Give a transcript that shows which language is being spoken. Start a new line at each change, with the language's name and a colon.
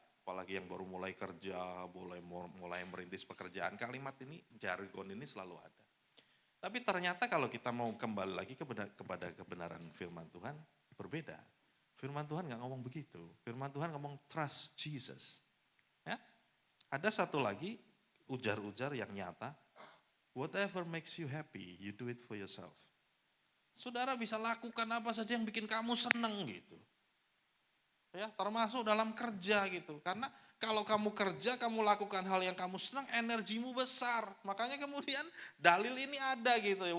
Indonesian: Apalagi yang baru mulai kerja, mulai merintis pekerjaan, kalimat ini, jargon ini selalu ada. Tapi ternyata kalau kita mau kembali lagi kepada kebenaran firman Tuhan, berbeda. Firman Tuhan nggak ngomong begitu. Firman Tuhan ngomong
English: trust Jesus.
Indonesian: Ya, ada satu lagi ujar-ujar yang nyata.
English: Whatever makes you happy, you do it for yourself.
Indonesian: Saudara bisa lakukan apa saja yang bikin kamu senang gitu. Ya, termasuk dalam kerja gitu. Karena kalau kamu kerja, kamu lakukan hal yang kamu senang, energimu besar. Makanya kemudian dalil ini ada gitu ya.